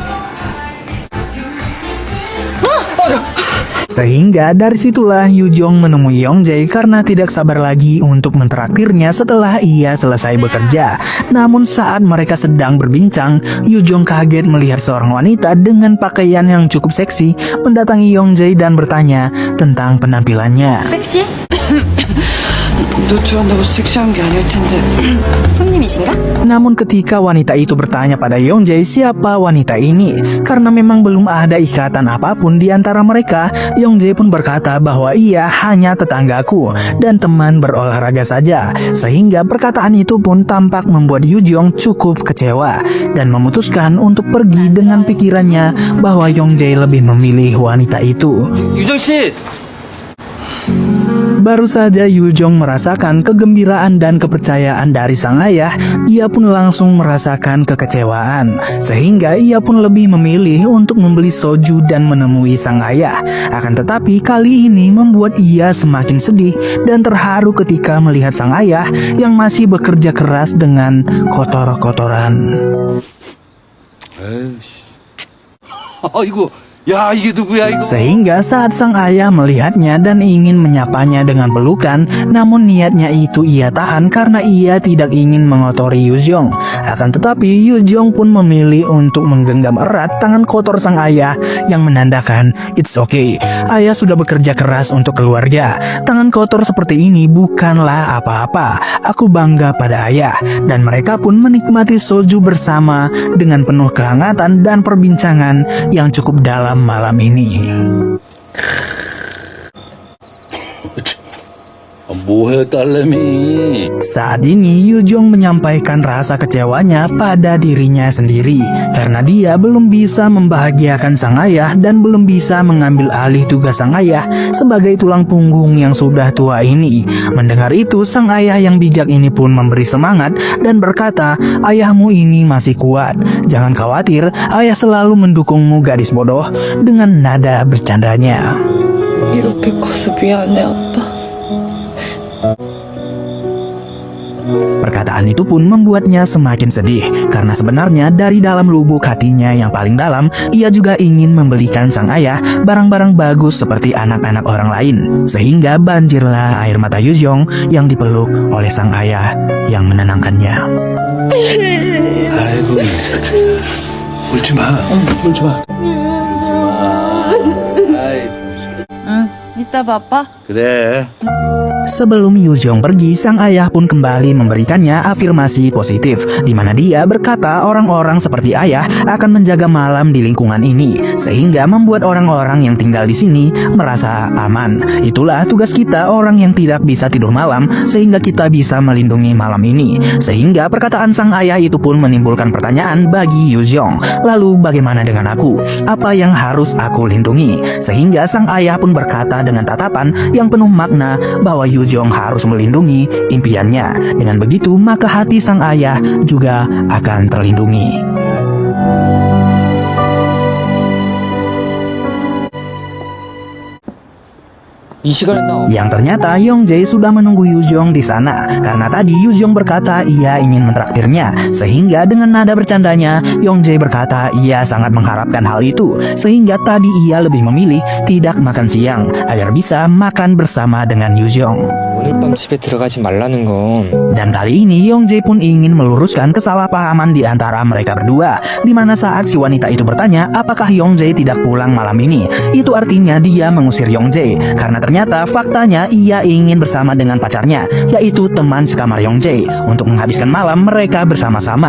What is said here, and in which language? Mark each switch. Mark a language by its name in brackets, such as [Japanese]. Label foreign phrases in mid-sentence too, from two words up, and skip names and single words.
[Indonesian] Sehingga dari situlah Yujong menemui Yongjae karena tidak sabar lagi untuk mentraktirnya setelah ia selesai bekerja. Namun saat mereka sedang berbincang, Yujong kaget melihat seorang wanita dengan pakaian yang cukup seksi mendatangi Yongjae dan bertanya tentang penampilannya. [Korean] 섹시해? 너 좋아한다고 섹시한 게 아닐 텐데. 손님이신가? [Indonesian] Namun ketika wanita itu bertanya pada Yongjae siapa wanita ini, karena memang belum ada ikatan apapun di antara mereka, Yongjae pun berkata bahwa ia hanya tetanggaku dan teman berolahraga saja. Sehingga perkataan itu pun tampak membuat Yujong cukup kecewa dan memutuskan untuk pergi dengan pikirannya bahwa Yongjae lebih memilih wanita itu. [Korean] 유정 씨. [Indonesian] Baru saja Yujong merasakan kegembiraan dan kepercayaan dari sang ayah, ia pun langsung merasakan kekecewaan. Sehingga ia pun lebih memilih untuk membeli soju dan menemui sang ayah. Akan tetapi kali ini membuat ia semakin sedih dan terharu ketika melihat sang ayah yang masih bekerja keras dengan kotor-kotoran. [Korean] 이거 야 이게 누구야 이거. [Indonesian] Sehingga saat sang ayah melihatnya dan ingin menyapanya dengan pelukan, namun niatnya itu ia tahan karena ia tidak ingin mengotori Yujong. Akan tetapi Yujong pun memilih untuk menggenggam erat tangan kotor sang ayah yang menandakan [English] it's okay, [Indonesian] ayah sudah bekerja keras untuk keluarga. Tangan kotor seperti ini bukanlah apa-apa. Aku bangga pada ayah. Dan mereka pun menikmati soju bersama dengan penuh kehangatan dan perbincangan yang cukup dalam malam ini. [Korean] 뭐해 딸내미. [Indonesian] Saat ini Yujong menyampaikan rasa kecewanya pada dirinya sendiri karena dia belum bisa membahagiakan sang ayah dan belum bisa mengambil alih tugas sang ayah sebagai tulang punggung yang sudah tua ini. Mendengar itu, sang ayah yang bijak ini pun memberi semangat dan berkata, "Ayahmu ini masih kuat. Jangan khawatir, ayah selalu mendukungmu gadis bodoh," dengan nada bercandanya. [Korean] 이렇게 커서 미안해 아빠. [Indonesian] Perkataan itu pun membuatnya semakin sedih karena sebenarnya dari dalam lubuk hatinya yang paling dalam, ia juga ingin membelikan sang ayah barang-barang bagus seperti anak-anak orang lain. Sehingga banjirlah air mata Yujong yang dipeluk oleh sang ayah yang menenangkannya. [Korean] 아이고 울지 마. 울지 마. 이따 바빠? 그래. [Indonesian] Sebelum Yujong pergi, sang ayah pun kembali memberikannya afirmasi positif, di mana dia berkata orang-orang seperti ayah akan menjaga malam di lingkungan ini, sehingga membuat orang-orang yang tinggal di sini merasa aman. Itulah tugas kita orang yang tidak bisa tidur malam, sehingga kita bisa melindungi malam ini. Sehingga perkataan sang ayah itu pun menimbulkan pertanyaan bagi Yujong. Lalu bagaimana dengan aku? Apa yang harus aku lindungi? Sehingga sang ayah pun berkata dengan tatapan yang penuh makna bahwa Yujong harus melindungi impiannya. Dengan begitu, maka hati sang ayah juga akan terlindungi. [Korean] 이 시간에 나 [Indonesian] Yang ternyata Yongjae sudah menunggu Yujong di sana karena tadi Yujong berkata ia ingin mentraktirnya. Sehingga dengan nada bercandanya, Yongjae berkata ia sangat mengharapkan hal itu, sehingga tadi ia lebih memilih tidak makan siang agar bisa makan bersama dengan Yujong. [Korean] 오늘 밤 집에 들어가지 말라는 건 [Indonesian] Dan kali ini Yongjae pun ingin meluruskan kesalahpahaman di antara mereka berdua, di mana saat si wanita itu bertanya apakah Yongjae tidak pulang malam ini, itu artinya dia mengusir Yongjae karena ternyata faktanya ia ingin bersama dengan pacarnya, yaitu teman sekamar Yongjae, untuk menghabiskan malam mereka bersama-sama.